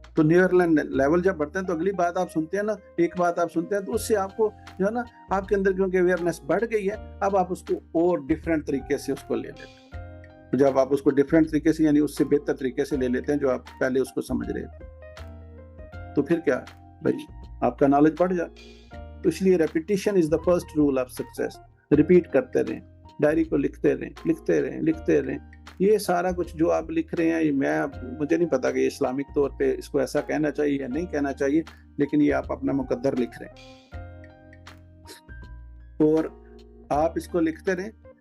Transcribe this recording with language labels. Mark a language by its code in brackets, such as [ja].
[ur] تو near level جب بڑھتا ہے تو اگلی بات آپ سنتے ہیں نا، ایک بات آپ سنتے ہیں تو اس سے آپ کو جو ہے نا آپ کے اندر کیونکہ اویئرنیس بڑھ گئی ہے، اب آپ اس کو اور ڈفرینٹ طریقے سے اس کو لے لیتے ہیں. جب آپ اس کو ڈفرینٹ طریقے سے یعنی اس سے بہتر طریقے سے لے لیتے ہیں جو آپ پہلے اس کو سمجھ رہے تھے، تو پھر کیا بھائی آپ کا نالج بڑھ جائے. تو اس لیے [en] Repetition is the first rule of success. [ur] Repeat کرتے رہیں، ڈائری کو لکھتے رہیں. یہ سارا کچھ جو آپ لکھ رہے ہیں، مجھے نہیں پتا کہ یہ اسلامک طور پہ اس کو ایسا کہنا چاہیے یا نہیں کہنا چاہیے، لیکن یہ آپ اپنا مقدر لکھ رہے ہیں اور آپ اس کو لکھتے رہیں.